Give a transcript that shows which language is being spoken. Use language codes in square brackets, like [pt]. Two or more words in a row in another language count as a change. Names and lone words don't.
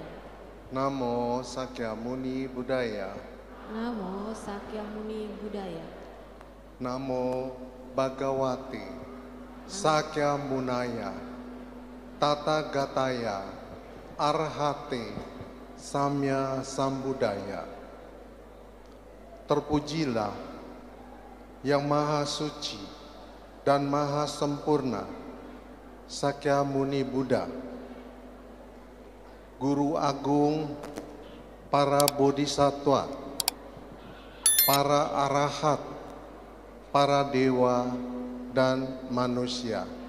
[sa] Namo Sakyamuni Buddhaya. Namo Sakyamuni Buddhaya. Namo Bhagavate Sakyamunaya Tatagataya Arhate Samya Sambuddhaya. [id] Terpujilah yang maha suci dan maha sempurna, Sakyamuni Buddha, Guru Agung para bodhisattva, para arahat, para dewa dan manusia.